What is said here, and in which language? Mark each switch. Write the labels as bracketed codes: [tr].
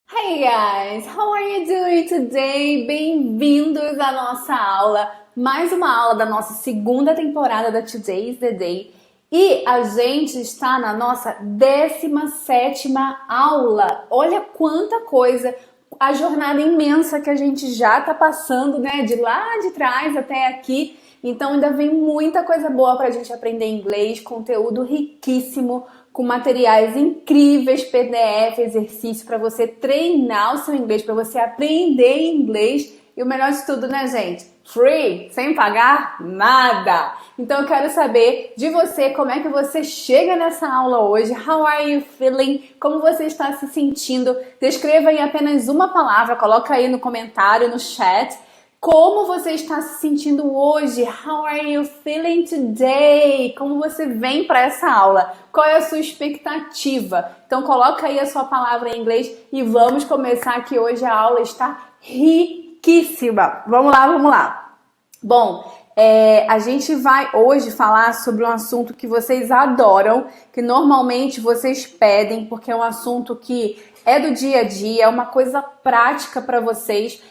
[en] Hey guys, how are you doing today? [pt] Bem-vindos à nossa aula, mais uma aula da nossa segunda temporada da Today's the Day. E a gente está na nossa 17ª aula. Olha quanta coisa, a jornada imensa que a gente já está passando, né? De lá de trás até aqui. Então ainda vem muita coisa boa para a gente aprender inglês, conteúdo riquíssimo, com materiais incríveis, PDF, exercício para você treinar o seu inglês, para você aprender inglês. E o melhor de tudo, né, gente? Free, sem pagar nada. Então eu quero saber de você como é que você chega nessa aula hoje. [en] How are you feeling? [pt] Como você está se sentindo? Descreva em apenas uma palavra, coloca aí no comentário, no chat. Como você está se sentindo hoje? [en] How are you feeling today? [pt] Como você vem para essa aula? Qual é a sua expectativa? Então coloca aí a sua palavra em inglês e vamos começar que hoje a aula está riquíssima. Vamos lá, vamos lá. Bom, a gente vai hoje falar sobre um assunto que vocês adoram, que normalmente vocês pedem, porque é um assunto que é do dia a dia, é uma coisa prática para vocês.